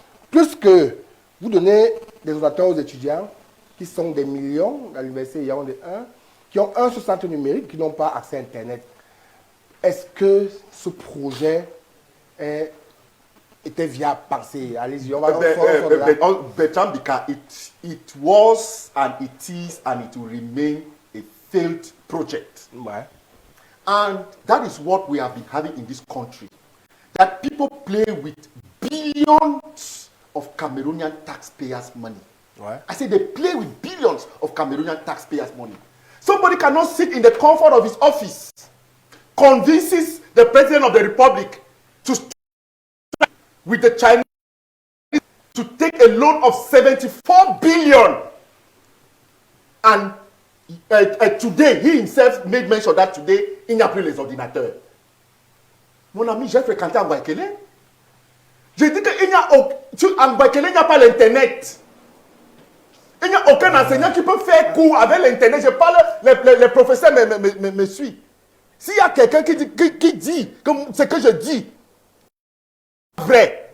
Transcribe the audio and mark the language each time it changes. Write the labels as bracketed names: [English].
[French] Plus que vous donnez des ordinateurs aux étudiants qui sont des millions à l'université Yaoundé 1, qui ont un sur centre numérique, qui n'ont pas accès à Internet. Est-ce que ce projet était viable à penser? Allez-y, on va [English] Bertrand Bika, it was and it is and it will remain a failed project. [French] Ouais. [English] And that is what we have been having in this country. That people play with billions of Cameroonian taxpayers' money. [French] Ouais. [English] I say they play with billions of Cameroonian taxpayers' money. Somebody cannot sit in the comfort of his office, convinces the President of the Republic to with the Chinese to take a loan of 74 billion. And today, he himself made mention that today, [French] il n'y a plus les ordinateurs. Mon ami, j'ai fréquenté en Guayaquil. J'ai dit qu'en Guayaquil, il n'y a pas l'Internet. Il n'y a aucun enseignant qui peut faire cours avec l'Internet. Je parle, les professeurs me suivent. S'il y a quelqu'un qui dit que ce que je dis, vrai,